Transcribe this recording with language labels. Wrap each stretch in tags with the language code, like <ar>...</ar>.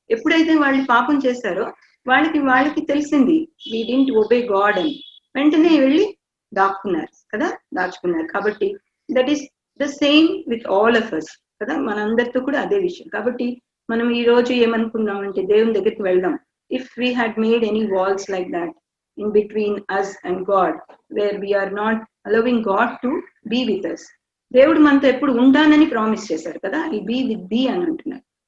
<te>ఎప్పుడైతే వాళ్ళు పాపం చేశారో వాళ్ళకి తెలిసింది</te> <en>we didn't obey God</en> <te>అని. వెంటనే వెళ్ళి దాక్కున్నారు కదా, దాచుకున్నారు. కాబట్టి</te> <en>that is the same with all of us</en> <te>కదా, మనందరితో కూడా అదే విషయం. కాబట్టి మనం ఈ రోజు ఏమనుకున్నామంటే దేవుని దగ్గరికి వెళ్దాం.</te> <en>If we had made any walls like that in between us and God, where we are not allowing God to be with us.</en> <te>దేవుడు మనతో ఎప్పుడు ఉంటానని ప్రామిస్ చేశారు కదా,</te> <en>I be with thee</en> <te>అని అంటున్నారు.</te>